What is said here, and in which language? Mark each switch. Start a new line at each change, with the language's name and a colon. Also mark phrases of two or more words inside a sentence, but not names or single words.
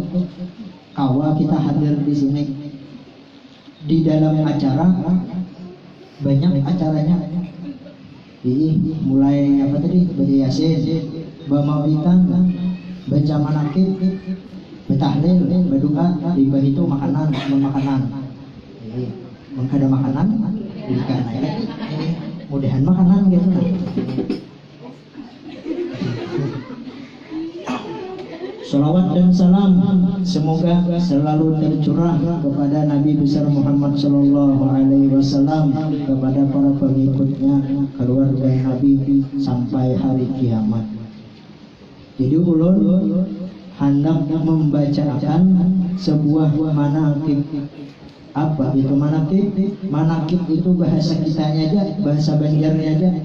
Indonesian: Kawa kita hadir di sini di dalam acara, banyak acaranya. Jadi mulai apa tadi? Baca Yasin, bamaulitan, baca manakib, betahlil, berdoa, riba itu makanan, makanan. Jadi ada makanan, berikan aja. Mudahan makanan gitu. Salawat dan salam semoga selalu tercurah kepada Nabi besar Muhammad
Arabic: صلى الله عليه وسلم,
Indonesian: kepada para pengikutnya, keluarga Nabi sampai hari kiamat. Jadi ulun hendak membacakan sebuah manaqib. Apa itu manaqib? Manaqib itu bahasa kitanya aja, bahasa Banjarnya aja.